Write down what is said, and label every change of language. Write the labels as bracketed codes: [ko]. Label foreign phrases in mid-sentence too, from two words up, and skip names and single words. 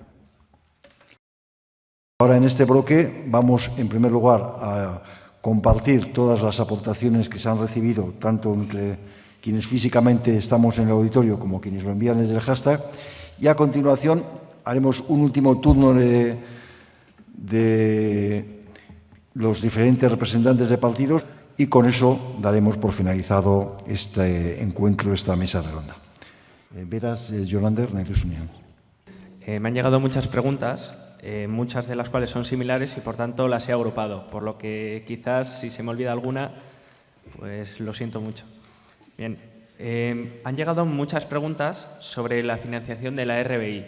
[es] Ahora, en este bloque, vamos, en primer lugar, a compartir todas las aportaciones que se han recibido, tanto entre quienes físicamente estamos en el auditorio como quienes lo envían desde el hashtag, y a continuación haremos un último turno de los diferentes representantes de partidos y con eso daremos por finalizado este encuentro, esta mesa redonda. [eu] Beraz, Jolander, nahi duzunean. [es] Me han llegado muchas preguntas, muchas de las cuales son similares y por tanto las he agrupado, por lo que quizás si se me olvida alguna, pues lo siento mucho. Bien, han llegado muchas preguntas sobre la financiación de la RBI.